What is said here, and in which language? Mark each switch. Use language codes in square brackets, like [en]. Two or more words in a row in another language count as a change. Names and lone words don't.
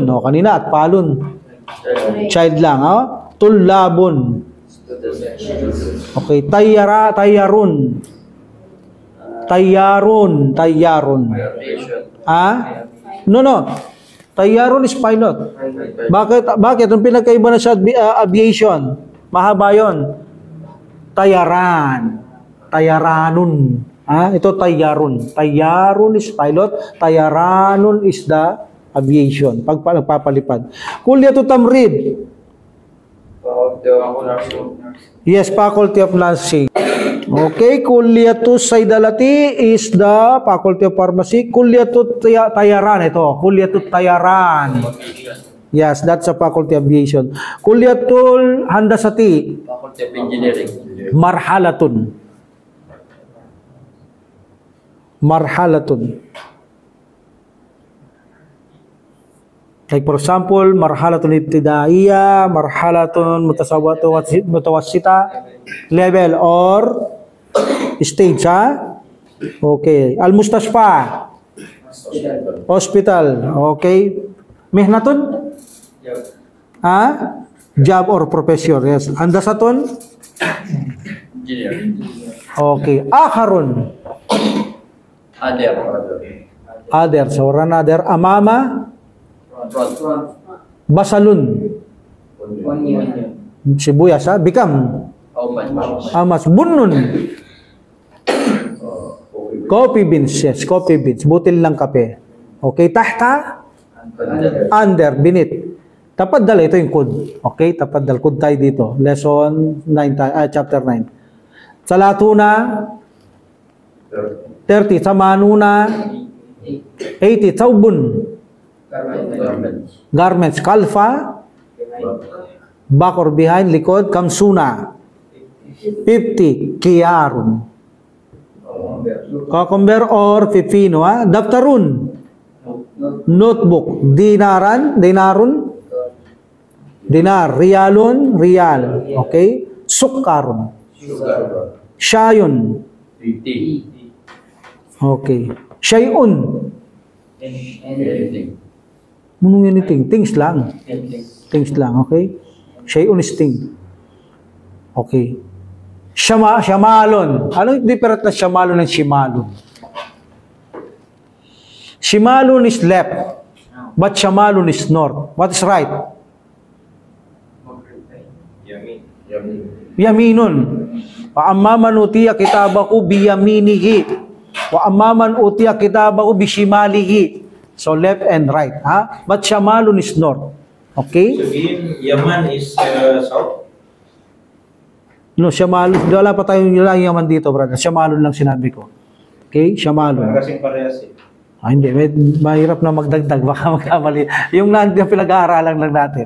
[tl] O, kanina, at palun. Child lang, ha? [ar] Tullabon. Okay. طيار. طيار. [en] Ha? No. Tayarun is pilot. [tl] Bakit? Ang pinagkaiba na sa aviation, mahaba yun. [ar] Tayaranun. Ha? [en] Ito tayarun. Tayarun is pilot. Tayaranun is the aviation. [ar] Pagpapalipad. كلية التمريض. [en] Yes, Faculty of Nursing. Okay, [ar] كلية الصيدلة [en] is the Faculty of Pharmacy. [ar] كلية الطيران, ito. كلية الطيران. [en] Yes, that's a Faculty of Aviation. [ar] كلية الهندسة. [en] Faculty of Engineering. [ar] Marhalatun. [en] Like for example, [ar] مرحلة ابتدائية، مرحلة متوسطة, [en] level or stage, [ar] ha? [en] Okay. Al-Mustasfa. Hospital. [ar] Okay. Mihnatun? Ha? [en] Job or profession. Yes. Handasatun? Engineering. [ar] Okay. Akharun. [en] Other. So, another. Amama? Front. [ar] Basalun. [tl] Sibuyas, ha? Bikam. [en] Amas. Bunun. Coffee beans. Yes, coffee beans. [tl] Butil lang kape. [en] Okay. Tahta? [tl] Under. Binit. Tapaddal. Ito yung code. Okay. Tapaddal. Code tayo dito. [en] Lesson 9, chapter 9. [ar] Salatuna? 30. Samanuna? 80. Saubun? [en] Garments. Kalfa? Back or behind, [tl] likod. Kamsuna? [en] 50. Kiyarun. Cucumber or pipino, ha? Daftarun. [ar] Notebook. دينار. دينار. ريال. ريال. Okay? سكر. شيء. Okay. Shayun. [en] Anything. Things lang. Okay? Shayun is thing. [ar] Okay. Shamalon. [tl] Anong different na shamalon ng shimalon? [en] Shimalon is left, but shamalon is north. What is right? [ar] Yaminun. وأما من أوتي كتابه بيمينه. وأما من أوتي كتابه بشماله. [en] So left and right, ha? But shamalun is north. Okay? Sabihin, Yaman is south. No, shamalun. [tl] Wala pa tayong yaman dito, brother. Shamalun lang sinabi ko. [en] Okay? Shamalun. [tl] Kasing parehas eh. Hindi. Mahirap na magdagdag. Baka magkamali. Yung pinag-aaralan lang natin.